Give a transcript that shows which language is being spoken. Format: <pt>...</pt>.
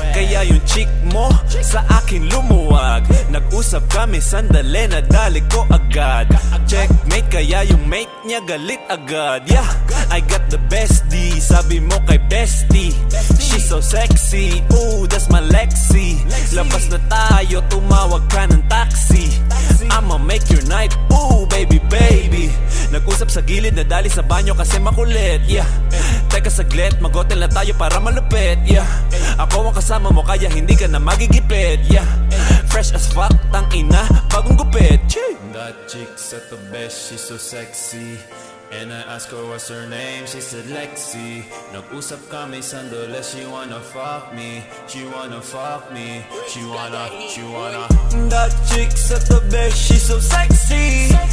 <tl>Kaya yung chick mo sa akin lumuwag. Nag-usap kami sandali, nadali ko agad. Checkmate, kaya yung mate niya galit agad.</tl> <en>Yeah, I got the bestie,</en> <tl>sabi mo kay bestie.</tl> <en>She's so sexy, ooh, that's my Lexi.</en> <tl>Labas na tayo, tumawag ka ng taxi.</tl> <en>I'ma make your night, ooh, baby, baby.</en> <tl>Nag-usap sa gilid, nadali sa banyo kasi makulit. Yeah, teka saglit, mag-hotel na tayo para malupit. Yeah, ako ang kasama mo kaya hindi ka na magigipit.</tl> <en>Yeah, fresh as fuck,</en> <tl>tang ina, bagong gupit.</tl> <en>That chick's at the best, she's so sexy. And I asked her what's her name, she said Lexi.</en> <tl>Nag-usap kami sandali,</tl> <en>she wanna fuck me. She wanna fuck me, she wanna That chick's at the best, she's so sexy.</en>